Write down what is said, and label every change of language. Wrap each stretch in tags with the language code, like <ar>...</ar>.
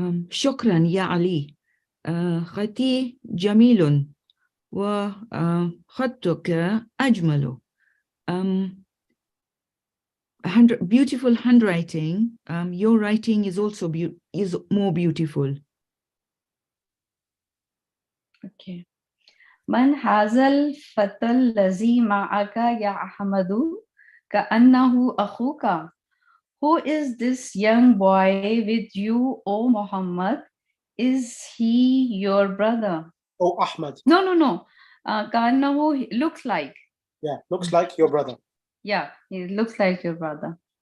<ar>شكرا يا علي. خطي جميل وخطك أجمل.</ar> <en>Beautiful handwriting. Your writing is also is more beautiful. Okay.</en> <ar>من هذا الفتى الذي معك يا أحمد كأنه أخوك.</ar> <en>Who is this young boy with you, O Muhammad? Is he your brother? Oh, Ahmad. No. كأنه looks like. Yeah, looks like your brother. Yeah, he looks like your brother.</en>